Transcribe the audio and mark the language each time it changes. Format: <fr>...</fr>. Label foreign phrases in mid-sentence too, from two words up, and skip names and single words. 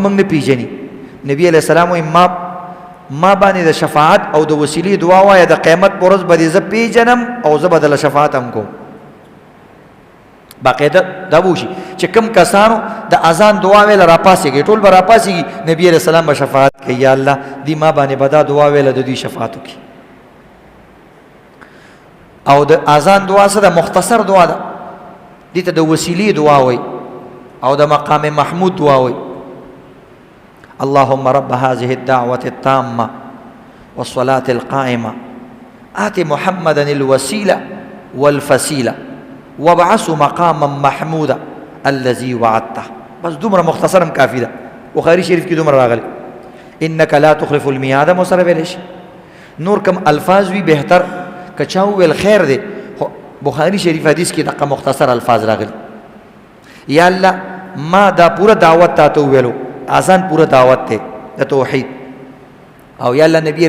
<ps>موږ نه پیژني نبی</ps> <ar>علیہ السلام</ar> <ps>وایي ما باندې د شفاعت او د وسیلې دعا وایه د قیامت په ورځ به دې زه پیژنم او زه به دله شفاعت هم کوم باقاعده دا به وشي چې کوم کسانو د اذان دعا ویله راپاسېږي ټول به راپاسېږي نبی</ps> <ar>علیہ السلام</ar> <ps>به شفاعت کوي</ps> <ar>یا الله</ar> <ps>دی ما باندې به دا دعا ویله د دوی شفاعت وکړي او د اذان دعا څه ده مختصر دعا ده دې ته د وسیلې دعا وایي او د مقام محمود دعا وایي</ps> <ar>اللهم رب هذه الدعوة التامة والصلاة القائمة آت محمدا الوسيلة والفسيلة وابعثه مقاما محمودا الذي وعدته بس</ar> <ps>دومره مختصرا کافی ده بخاری شریف کی دومره راغلی</ps> <ar>انك لا تخلف الميعاد</ar> <ps>مسره ویل شي نور کم الفاظ وی بهتر کچاو ویل خیر ده بخاری شریف حدیث کی دغه مختصر الفاظ راغلی</ps> <ar>یا الله</ar> <ps>ما دا پورا دعوت تاسو ویلو اذان پورا دعوت ته د توحید او</ps> <ar>یا الله</ar> <ps>نبی علیہ</ps>